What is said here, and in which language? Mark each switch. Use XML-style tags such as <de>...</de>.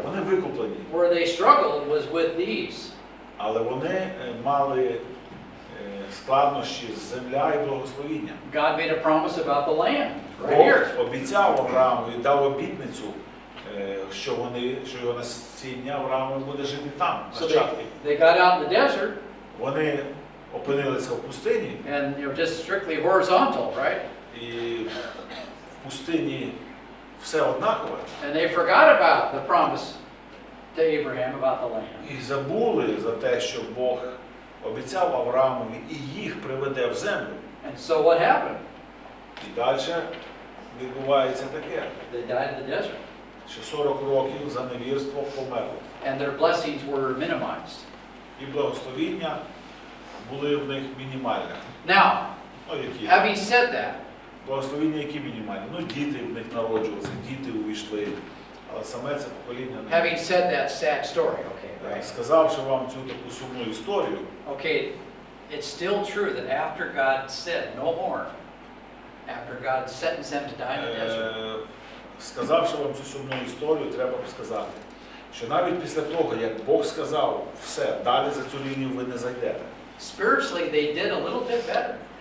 <uk>Вони викуплені.</uk> <en>Where they struggled was with these.</en> <uk>Але вони мали складнощі з земля і благословіння.</uk> <en>God made a promise about the land, right here.</en> <uk>Бог обіцяв Аврааму і дав обітницю, що його насіння Аврааму буде жити там,</uk> <en>So</en> <uk>нащадки.</uk> <en>they got out in the desert,</en> <uk>Вони опинилися в пустині,</uk> <en>and just strictly horizontal, right?</en> <uk>і в пустині все однакове.</uk> <en>And they forgot about the promise to Abraham about the land.</en> <uk>І забули за те, що Бог обіцяв Авраамові і їх приведе в землю.</uk> <en>And so what happened?</en> <uk>І далі відбувається таке,</uk> <en>They died in the desert,</en> <uk>що 40 років за невірство померли.</uk> <en>and their blessings were minimized.</en> <uk>І благословіння були в них мінімальні.</uk> <en>Now,</en> <uk>Ну, які?</uk> <en>having said that,</en> <uk>Благословіння які мінімальні? Ну, діти в них народжувалися, діти увійшли. Але саме це покоління не.</uk> <en>having said that sad story, okay, right?</en> <uk>Сказавши вам цю таку сумну історію,</uk> <en>Okay, it's still true that after God said no more, after God sentenced them to die in the desert,</en> <uk>сказавши вам цю сумну історію, треба сказати, що навіть після того, як Бог сказав, все, далі за цю лінію ви не зайдете.</uk> <en>spiritually they did a little bit better.</en>